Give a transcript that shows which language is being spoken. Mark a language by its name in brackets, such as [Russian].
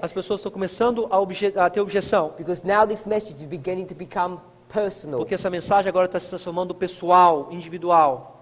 [Portuguese] as pessoas estão começando a ter objeção. [English] because now this message is beginning to become personal. [Portuguese] Porque essa mensagem agora está se transformando pessoal, individual.